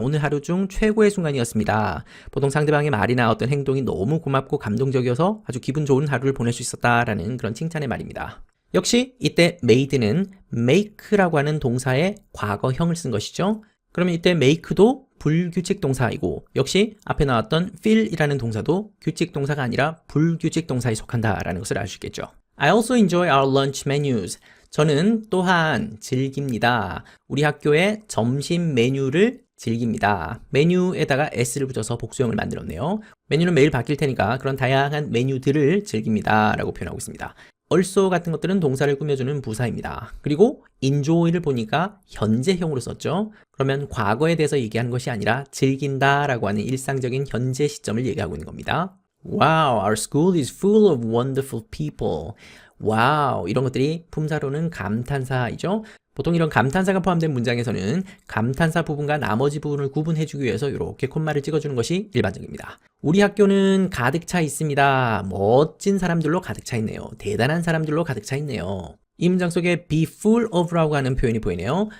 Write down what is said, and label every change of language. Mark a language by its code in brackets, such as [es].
[ko] 오늘 하루 중 최고의 순간이었습니다. 보통 상대방의 말이나 어떤 행동이 너무 고맙고 감동적이어서 아주 기분 좋은 하루를 보낼 수 있었다라는 그런 칭찬의 말입니다. 역시 이때 made는 make라고 하는 동사의 과거형을 쓴 것이죠. 그러면 이때 make도 불규칙 동사이고 역시 앞에 나왔던 fill이라는 동사도 규칙 동사가 아니라 불규칙 동사에 속한다라는 것을 알 수 있겠죠. [en] I also enjoy our lunch menus. [ko] 저는 또한 즐깁니다. 우리 학교의 점심 메뉴를 즐깁니다. 메뉴에다가 s를 붙여서 복수형을 만들었네요. 메뉴는 매일 바뀔 테니까 그런 다양한 메뉴들을 즐깁니다 라고 표현하고 있습니다. also 같은 것들은 동사를 꾸며주는 부사입니다. 그리고 enjoy를 보니까 현재형으로 썼죠. 그러면 과거에 대해서 얘기하는 것이 아니라 즐긴다 라고 하는 일상적인 현재 시점을 얘기하고 있는 겁니다. [en] Wow, our school is full of wonderful people. [ko] 와우, 이런 것들이 품사로는 감탄사이죠. 보통 이런 감탄사가 포함된 문장에서는 감탄사 부분과 나머지 부분을 구분해주기 위해서 이렇게 콤마를 찍어주는 것이 일반적입니다. 우리 학교는 가득 차 있습니다. 멋진 사람들로 가득 차 있네요. 대단한 사람들로 가득 차 있네요. 이 문장 속에 [en] be full of [ko] 라고 하는 표현이 보이네요.